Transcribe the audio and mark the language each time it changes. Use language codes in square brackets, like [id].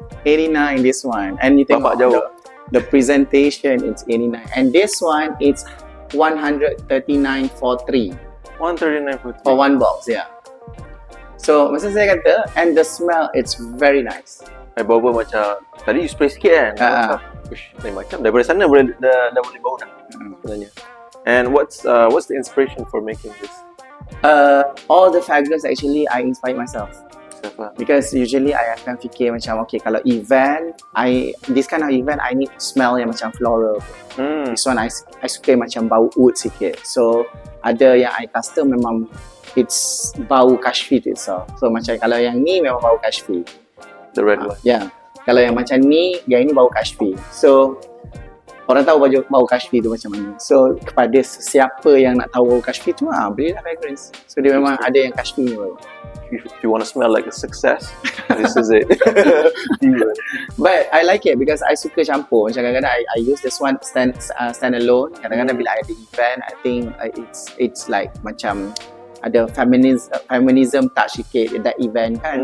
[en] 89 this one. And you tengok [ms] Bapak jauh. [en] the presentation, it's 89. And this one, it's 139 for 3. 139 for one box, yeah. So, [ms] masa saya kata, [en] and the smell, it's very nice. [ms] Bau-bau macam, tadi you spray sikit kan? Lain macam, daripada sana dah boleh bau dah sebenarnya. [en] And what's the inspiration for making this? All the fragrance actually, I inspired myself. Because usually I [ms] akan fikir macam, [en] okay, [ms] kalau event, [en] this kind of event, I need smell [ms] yang macam [en] floral. [ms] This one, I suka macam bau wood sikit. So, ada yang I custom memang it's bau Kashfi tu itself. So, macam kalau yang ni memang bau Kashfi. [en] The red one? [ms] Yeah. Kalau yang macam ni, yang ini bau Kashfi. So, orang tahu bau Kashfi tu macam mana. So, kepada siapa yang nak tahu bau Kashfi tu, belilah fragrance. So, dia memang ada yang Kashfi ni bau. [en] If you want to smell like a success, this is it. But I like it because I [ms] suka campur. Macam kadang-kadang [en] I use this one stand alone. [ms] Kadang-kadang bila [en] I ada event, I think it's like [ms] macam ada [en] feminism touch [ms] sikit [en] that event kan.